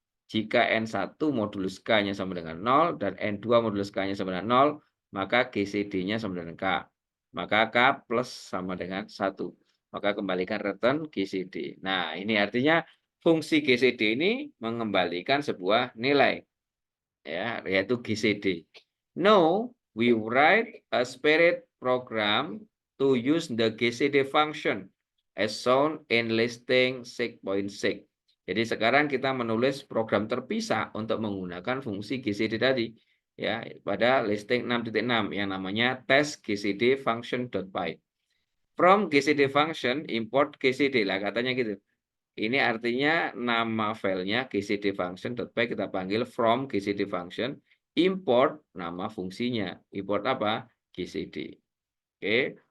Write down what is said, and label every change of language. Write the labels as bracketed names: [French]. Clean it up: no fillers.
[Indonesian] Jika N1 modulus K-nya sama dengan 0 dan N2 modulus K-nya sama dengan 0, maka GCD-nya sama dengan K. Maka K plus sama dengan 1. Maka kembalikan return GCD. Nah, ini artinya fungsi GCD ini mengembalikan sebuah nilai, ya, yaitu GCD. [English] Now, we write a spirit program to use the GCD function as shown in listing 6.6. [Indonesian] Jadi sekarang kita menulis program terpisah untuk menggunakan fungsi GCD tadi, ya, pada listing 6.6 yang namanya test gcd function.py. From gcd function import gcd lah katanya gitu. Ini artinya nama filenya gcd function.py kita panggil from gcd function, import nama fungsinya. Import apa? GCD. Oke.